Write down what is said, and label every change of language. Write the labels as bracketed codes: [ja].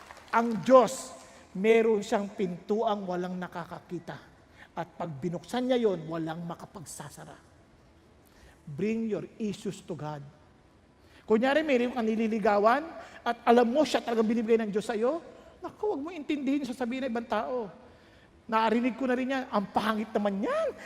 [tl] Ang Diyos, meron siyang pintuang walang nakakakita. At pag binuksan niya yon, walang makapagsasara. [en] Bring your issues to God. [tl] Kunyari, mayroon kang nililigawan at alam mo siya talagang binibigay ng Diyos sa'yo, naku, huwag mo intindihin yung sasabihin ng ibang tao. Naarinig ko na rin yan, ang pangit naman yan.